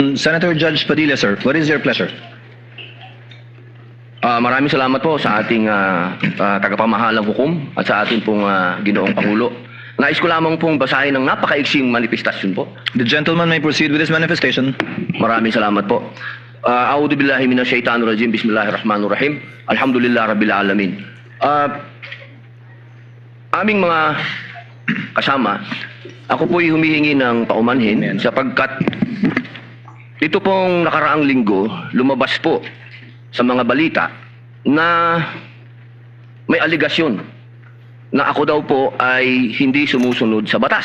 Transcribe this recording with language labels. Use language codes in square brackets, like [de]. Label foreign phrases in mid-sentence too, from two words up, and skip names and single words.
[en] Senator Judge Padilla, sir, what is your pleasure? [tl] Maraming salamat po sa ating tagapamahalang hukom at sa ating pong Ginoong Pangulo. Nais ko lamang pong basahin ng napakaiksing manifestasyon po. [en] The gentleman may proceed with his manifestation. [tl] Maraming salamat po. [ar] أعوذ بالله من الشيطان الرجيم بسم الله الرحمن الرحيم. الحمد لله رب العالمين. [tl] Aming mga kasama, ako po'y humihingi ng paumanhin sapagkat ito pong nakaraang linggo lumabas po sa mga balita na may aligasyon na ako daw po ay hindi sumusunod sa batas.